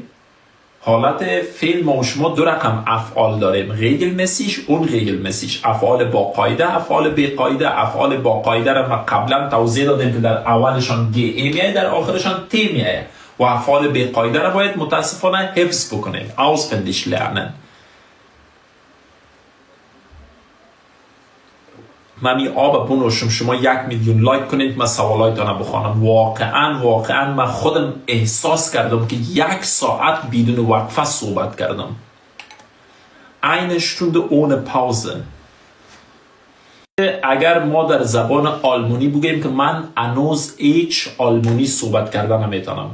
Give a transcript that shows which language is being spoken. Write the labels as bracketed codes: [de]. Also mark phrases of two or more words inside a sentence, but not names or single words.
[fa] حالت فعل ما و شما دو رقم افعال داریم. [de] regelmäßig und regelmäßig. [fa] افعال با قاعده، افعال بی قاعده. افعال با قاعده را ما قبلا توضیح دادیم که در اولشان گه میایه، در آخرشان تی میایه. و افعال بی قاعده را باید متاسفانه حفظ بکنیم. [de] auswendig lernen. [fa] من می آب بنوشم شما 1,000,000 لایک کنید، من سوالایتان بخوانم. واقعا من خودم احساس کردم که 1 ساعت بدون وقفه صحبت کردم. [de] eine Stunde ohne Pause. [fa] اگر ما در زبان آلمانی بگیم که من هنوز هیچ آلمانی صحبت کردن نمیتونم.